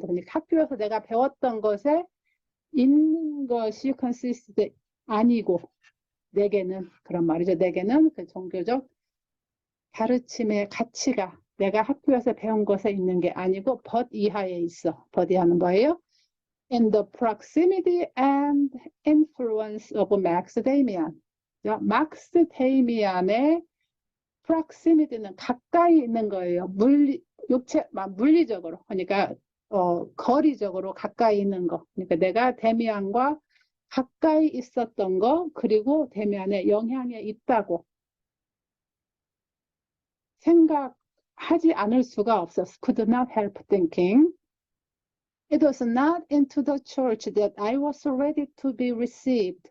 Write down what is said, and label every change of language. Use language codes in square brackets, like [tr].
[ko] 그러니까 학교에서 내가 배웠던 것에 있는 것이 consist 아니고 내게는 그런 말이죠. 내게는 그 종교적 가르침의 가치가 내가 학교에서 배운 것에 있는 게 아니고 but 이하에 있어. but 이하는 뭐예요? [en] In the proximity and influence of Max Damian. [ko] 막스 데이미안의 proximity는 가까이 있는 거예요. 물리적으로. 그러니까 거리적으로 가까이 있는 거. 그러니까 내가 데미안과 가까이 있었던 거, 그리고 데미안의 영향에 있다고 생각하지 않을 수가 없었어. [en] Could not help thinking. It was not into the church that I was ready to be received.